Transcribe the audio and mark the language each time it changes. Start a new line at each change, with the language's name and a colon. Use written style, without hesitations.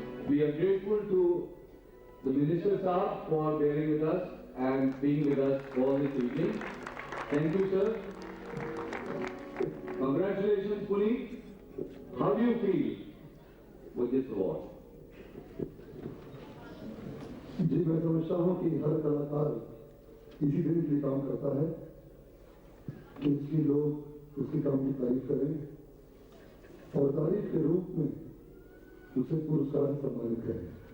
English: We are grateful to the minister साहब for bearing with us and being with us for this evening. Thank you sir. Congratulations Puneet. How do you feel with this award?
Hindi: जी मैं समझता हूँ कि हर कलाकार इसी दिन के लिए काम करता है कि उसकी लोग उसके काम की तारीफ करें और तारीफ के रूप में उसे पुरस्कार सम्मानित करें।